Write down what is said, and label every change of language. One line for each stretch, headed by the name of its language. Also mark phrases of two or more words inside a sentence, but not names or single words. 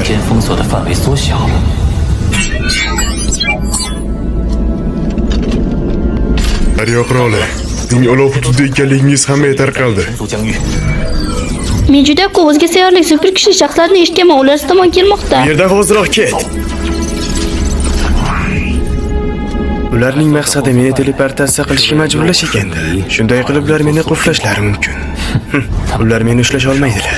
Chinese: 间封锁的范围缩小了，
Uzbek: Daryo qiroli, sizning olov hududida ekanligingiz hammaga tarqaldi.
Chinese: 同族疆域，
Uzbek: Men juda ko'p o'zga sayyorlik super kuchli shaxslarni eshitganman, ular siz tomon kelmoqda. Bu yerdan hozirroq ket. Ularning maqsadi meni teleportatsiya qilishga majburlash ekanda. Shunday qilib ular meni qulflashlari mumkin. Ular meni ushlash olmaydilar.